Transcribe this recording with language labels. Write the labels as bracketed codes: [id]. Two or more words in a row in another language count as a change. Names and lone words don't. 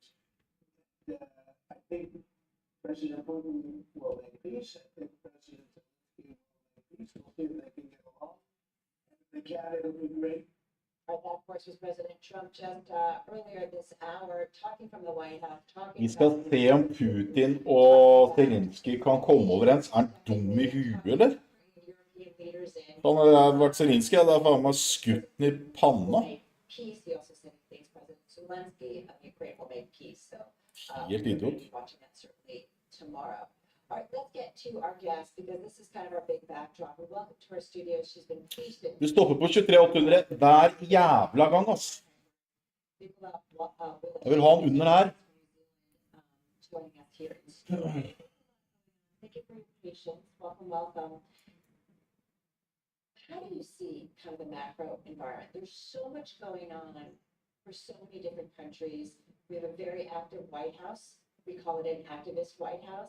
[en] I think President Putin will make peace. I think President Zelensky will make peace. We'll see if they can get along. And if they can, it'll be great. That, of course, was President Trump just earlier this hour, talking from the White House, talking [no] Vi skal [en] about [no] se om Putin og Zelenskyj kan komme overens. Er han dum i huet, eller? [en] European leaders in. [no] Han hadde vært Zelenskyj, hadde faen meg skutt den i panna. [en] Peace, he also said he thinks President Zelensky of Ukraine will make peace. So [no] Helt [en] we're [no] idiot. [en] going to be watching that certainly tomorrow. All right, let's get to our guest, because this is kind of our big backdrop. And welcome to our studio. She's been feasted. [no] Du stopper på 23,800 hver jævla gang, ass. Jeg vil ha den under her. [en] Joining us here in studio. Thank you for your patience. Welcome, welcome. How do you see kind of the macro environment? There's so much going on for so many different countries. We have a very active White House. We call it an activist White House.